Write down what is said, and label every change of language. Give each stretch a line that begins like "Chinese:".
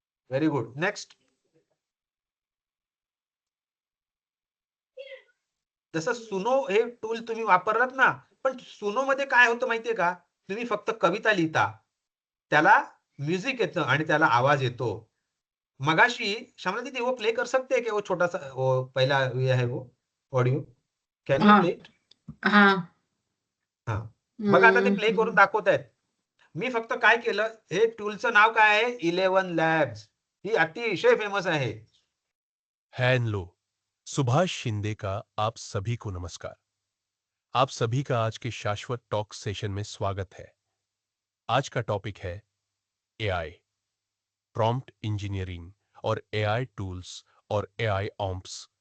English: Very good. Next.
Marathi: जसं सुनो हे टूल तुम्ही वापरलात ना, पण सुनो मध्ये काय होतं माहितीये का? तुम्ही फक्त कविता लिहिता, त्याला म्युझिक येतं आणि त्याला आवाज येतो.
Hindi: मगाशी श्यामला दीदी वो प्ले कर सकते हैं क्या, वो छोटा सा वो पहला ये है वो ऑडिओ,
English: can you
Hindi: हाँ
English: Play it?
Hindi: हाँ
Marathi: हा, बघा आता ते प्ले करून दाखवतायत. मी फक्त काय केलं, हे टूलचं नाव काय आहे? 11 लॅब्स. ही अतिशय फेमस आहे. है इन लो,
Hindi: सुभाष शिंदे का आप सभी को नमस्कार। आप सभी का आज के शाश्वत टॉक सेशन में स्वागत है। आज का टॉपिक है एआई, प्रॉम्प्ट इंजीनियरिंग और एआई टूल्स और एआई ऑम्प्स।